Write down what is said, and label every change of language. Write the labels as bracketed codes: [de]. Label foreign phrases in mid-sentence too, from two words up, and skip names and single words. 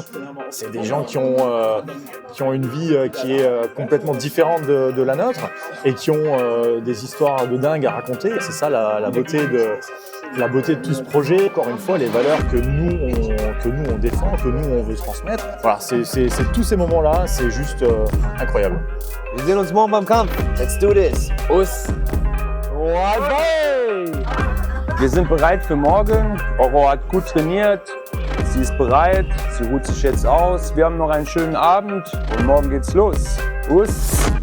[fr] C'est des gens qui ont une vie qui est complètement différente de la nôtre et qui ont des histoires de dingue à raconter. Et c'est ça la beauté de tout ce projet. Encore une fois, les valeurs que nous on défend, que nous on veut transmettre. Voilà, c'est tous ces moments-là, c'est juste incroyable. [de] Wir sehen uns morgen beim Kampf. [en] Let's do this. Us. [de] Wir sind bereit für morgen. Aurore hat gut trainiert. Sie ist bereit. Sie ruht sich jetzt aus. Wir haben noch einen schönen Abend und morgen geht's los. Us.